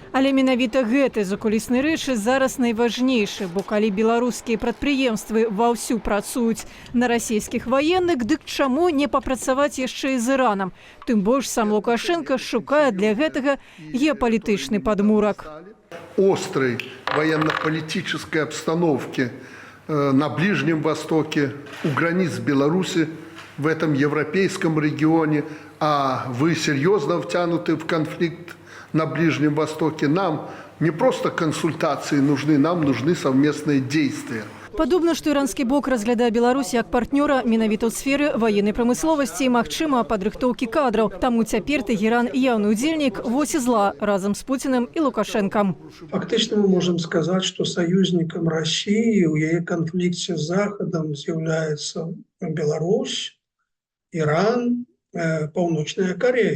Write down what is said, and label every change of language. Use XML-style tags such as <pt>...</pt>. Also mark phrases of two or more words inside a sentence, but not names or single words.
<be>Але менавіта гэты закулісны рэчы зараз найважнейшы, бо калі беларускія прадпрыемствы ваўсю працуюць на расійскіх ваенных, дык чаму не папрацаваць яшчэ і з Іранам? Тым больш сам Лукашенко шукае для гэтага геапалітычны падмурак.</be> <ru>Острой военно-политической обстановки на Ближнем Востоке, у границ Беларуси, в этом европейском регионе, а вы серьезно втянуты в конфликт на Ближнем Востоке. Нам не просто консультации нужны, нам нужны совместные действия.</ru> <be>Падобна, што іранскі бок разглядае Беларусь як партнёра менавіта ў сферы ваеннай прамысловасці і, магчыма, падрыхтоўкі кадраў. Таму цяпер Тэгеран яўны ўдзельнік вось і зла разам з Пуціным і Лукашэнкам. Фактычна мы можам сказаць, што саюзнікам Расіі ў яе канфлікце з Захадам з'яўляецца Беларусь, Іран, Паўночная Корея.</be>